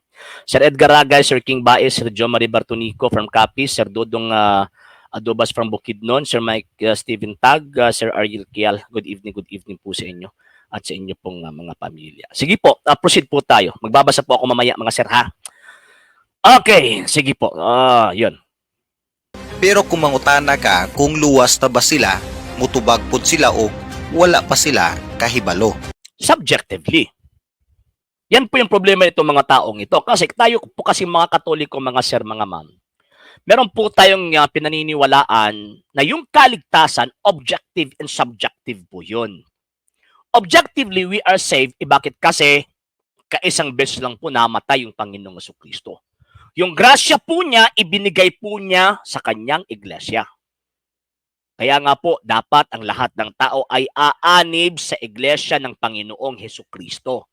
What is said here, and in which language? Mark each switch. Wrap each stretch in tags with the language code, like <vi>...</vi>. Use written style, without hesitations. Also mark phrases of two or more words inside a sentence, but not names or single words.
<en>Sir Edgar Ragay, Sir King Baez, Sir John Marie Bartonico from Capiz, Sir Dodong Adobas from Bukidnon, Sir Mike Steven Tag, Sir Ariel Kial. Good evening</en> <tl>po sa inyo at sa inyo pong mga pamilya. Sige po, proceed po tayo. Magbabasa po ako mamaya mga sir ha. Okay, sige po. Yun.</tl> <ceb>Pero kung mangutana ka kung luwas ta ba sila, mutubag pud sila og wala pa sila kahibalo.</ceb> <en>Subjectively.</en> <tl>Yan po yung problema nitong mga taong ito. Kasi tayo po kasi mga Katoliko, mga sir, mga ma'am, meron po tayong pinaniniwalaan na yung kaligtasan,</tl> <en>objective and subjective</en> <tl>po yun.</tl> <en>Objectively, we are saved.</en> <tl>Bakit? Kasi kaisang beses lang po namatay yung Panginoong Jesucristo. Yung grasya po niya, ibinigay po niya sa kanyang iglesia. Kaya nga po, dapat ang lahat ng tao ay aanib sa iglesia ng Panginoong Jesucristo.</tl>